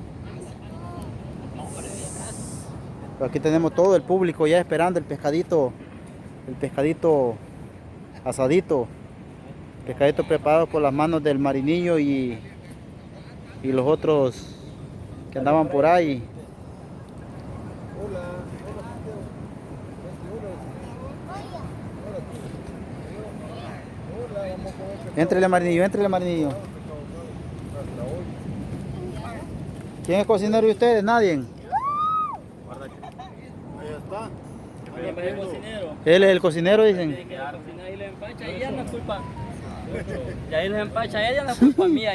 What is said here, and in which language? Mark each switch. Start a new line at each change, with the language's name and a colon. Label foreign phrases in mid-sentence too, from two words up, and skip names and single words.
Spanish: Aquí tenemos todo el público ya esperando el pescadito asadito, pescadito preparado por las manos del marinillo y los otros que andaban por ahí. Entrele marinillo, entrele marinillo. ¿Quién es cocinero de ustedes? Nadie. El cocinero. Él es el cocinero, dicen. Y le empacha, ahí ya no es culpa. Y ahí les empacha ella, no es culpa mía.